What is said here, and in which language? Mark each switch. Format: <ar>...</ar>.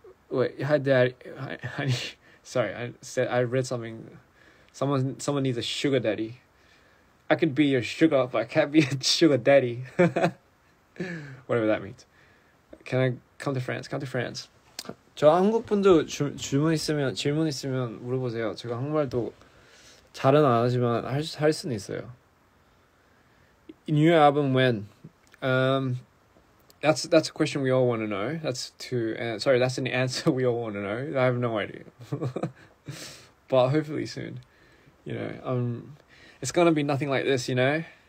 <en>Wait, hi Dad. Honey, sorry, I read something. Someone needs a sugar daddy. I could be your sugar, but I can't be a sugar daddy. Whatever that means. Can I come to France? Come to France.</en> <ko>저 한국 분도 질문 있으면 물어보세요. 제가 한국말도 잘은 안 하지만 할 수는 있어요.</ko> <en>New album when? That's a question we all want to know. That's an answer we all want to know. I have no idea. But hopefully soon. it's gonna be nothing like this, you know.</en>